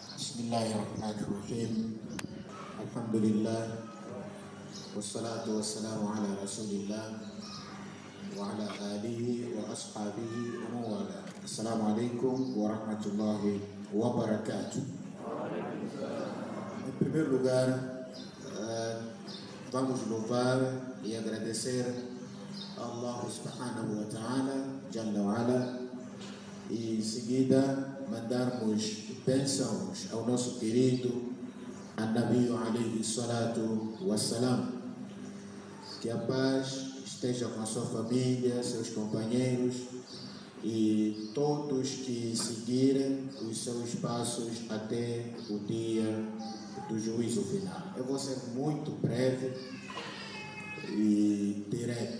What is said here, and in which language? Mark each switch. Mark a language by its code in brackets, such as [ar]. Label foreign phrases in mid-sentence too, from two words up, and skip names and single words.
[ar] Bismillahirrahmanirrahim. Alhamdulillah. والصلاة والسلام على رسول الله وعلى آله وأصحابه ومن والاه. السلام عليكم ورحمة الله وبركاته. [pt] Em primeiro lugar, vamos louvar e agradecer a Allah [ar] سبحانه وتعالى جل وعلا, [pt] e em seguida mandarmos bênçãos ao nosso querido [ar] النبي عليه الصلاة والسلام. [pt] Que a paz esteja com a sua família, seus companheiros e todos que seguirem os seus passos até o dia do juízo final. Eu vou ser muito breve e direto.